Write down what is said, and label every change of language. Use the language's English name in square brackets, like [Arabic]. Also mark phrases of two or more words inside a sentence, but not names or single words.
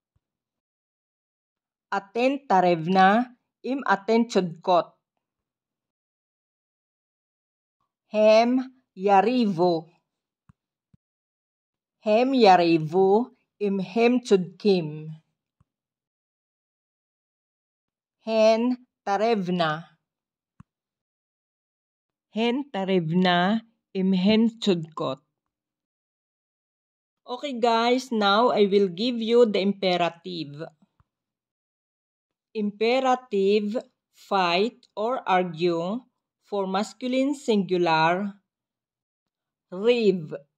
[Hebrew] אתן תרבנה אם אתן צודקות. הם יריבו. הם יריבו אם הם צודקים. הן תרבנה. הן תרבנה אם הן צודקות. [English] Okay guys, now I will give you the imperative. Imperative, fight or argue for masculine singular, riv.